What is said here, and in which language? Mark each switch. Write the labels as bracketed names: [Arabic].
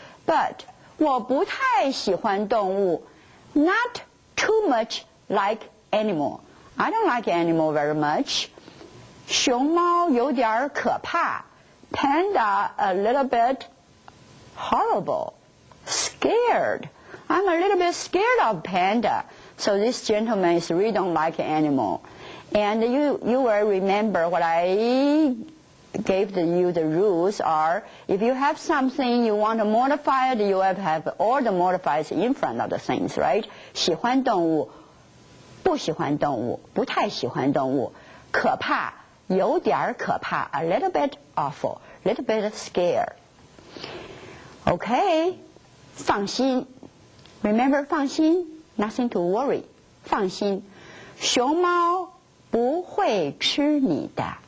[Chinese] But, 我不太喜欢动物。 [English] Not too much like animal. I don't like animal very much. [Chinese] 熊猫有点可怕。 [English] Panda a little bit horrible. Scared. I'm a little bit scared of panda. So this gentleman is really don't like animal. And you will remember what I gave you the rules are, if you have something you want to modify it, you have to have all the modifiers in front of the things, right? [Chinese] 喜欢动物，不喜欢动物，不太喜欢动物，可怕，有点可怕 [English] a little bit awful, little bit scared. [Chinese] Okay, 放心 remember 放心 [English] nothing to worry, [Chinese] 放心，熊猫不会吃你的。